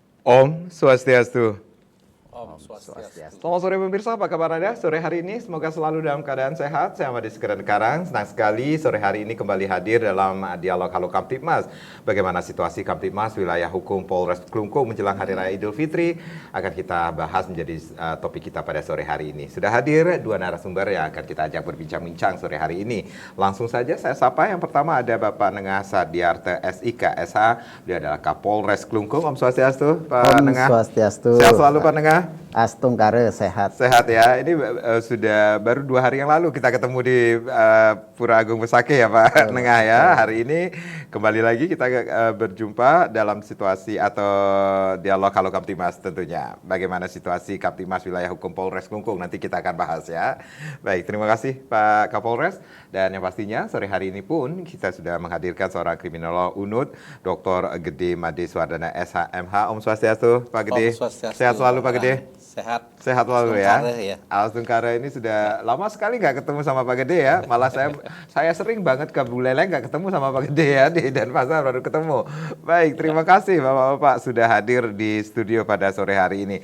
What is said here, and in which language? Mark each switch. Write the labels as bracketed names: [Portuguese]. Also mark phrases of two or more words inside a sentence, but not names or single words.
[Sanskrit] Om Swastiastu. Om Swastiastu. [Indonesian] Selamat sore pemirsa, apa kabar Anda? Sore hari ini semoga selalu dalam keadaan sehat. Saya Made Sekarang Karang, senang sekali sore hari ini kembali hadir dalam dialog Halo Kamtibmas. Bagaimana situasi Kamtibmas wilayah hukum Polres Klungkung menjelang Hari Raya Idul Fitri akan kita bahas menjadi topik kita pada sore hari ini. Sudah hadir dua narasumber yang akan kita ajak berbincang-bincang sore hari ini. Langsung saja saya sapa, yang pertama ada Bapak Nengah Sadiarte SIK SH. Dia adalah Kapolres Klungkung. [Sanskrit] Om Swastiastu, [Indonesian] Pak [Sanskrit] Om Nengah. Swastiastu. [Indonesian] Sehat selalu Pak Nengah. Astung Kare sehat. Sehat ya. Ini sudah baru 2 hari yang lalu kita ketemu di Pura Agung Besakih ya Pak Nengah ya. Hari ini kembali lagi kita berjumpa dalam situasi atau dialog Halo Kamtibmas tentunya. Bagaimana situasi Kamtibmas wilayah hukum Polres Klungkung, nanti kita akan bahas ya. Baik, terima kasih Pak Kapolres. Dan yang pastinya sore hari ini pun kita sudah menghadirkan seorang kriminolog UNUD, Dr. Gede Made Swardana SHMH. [Sanskrit] Om Swastiastu Pak Gede. Om Swastiastu. [Indonesian] Sehat selalu Pak Gede. Sehat. Sehat selalu ya. Ya. Alstung Kare ini sudah lama sekali nggak ketemu sama Pak Gede ya. Malah saya sering banget ke Buleleng nggak ketemu sama Pak Gede ya, di Denpasar baru ketemu. Baik, terima kasih Bapak-bapak sudah hadir di studio pada sore hari ini.